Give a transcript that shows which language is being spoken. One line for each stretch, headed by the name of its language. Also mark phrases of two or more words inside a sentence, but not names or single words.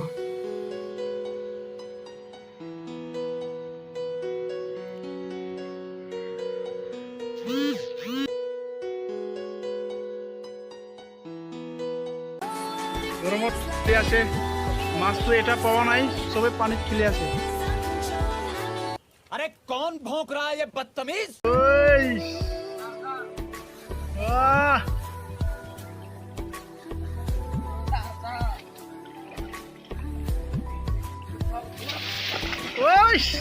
Assamese: গৰমত আছে, মাছটো এটা পোৱা নাই, চবে পানীত খেলি আছে।
Hindi: अरे कौन भौंक रहा है ये बदतमीज?
Assamese: ওই আহ ওই